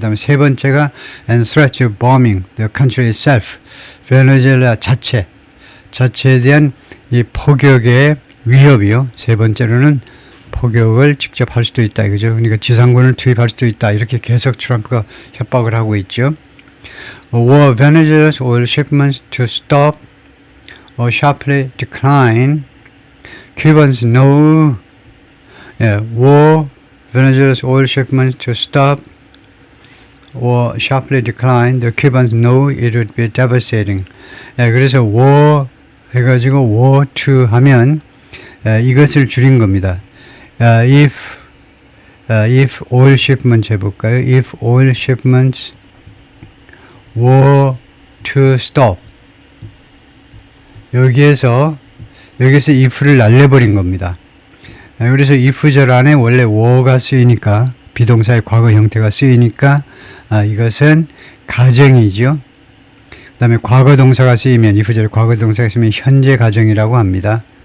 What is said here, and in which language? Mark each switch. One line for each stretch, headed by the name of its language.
Korean: 그 다음에 세 번째가
English: and threats of bombing the country itself.
Korean: 베네수엘라 자체에 대한 이 포격의 위협이요. 세 번째로는 포격을 직접 할 수도 있다 이거죠. 그러니까 지상군을 투입할 수도 있다. 이렇게 계속 트럼프가 협박을 하고 있죠.
English: Were Venezuela's oil shipments to stop or sharply decline? Cubans know. Were Venezuela's oil shipments to stop or sharply decline? The Cubans know it would be devastating.
Korean: 그래서 war 해가지고 war to 하면 이것을 줄인 겁니다.
English: If oil shipments 해볼까요? If oil shipments were to stop.
Korean: 여기에서 if를 날려버린 겁니다. 그래서 if절 안에 원래 were가 쓰이니까 비동사의 과거 형태가 쓰이니까 이것은 가정이죠. 그 다음에 과거 동사가 쓰이면 if절 과거 동사가 쓰이면 현재 가정이라고 합니다.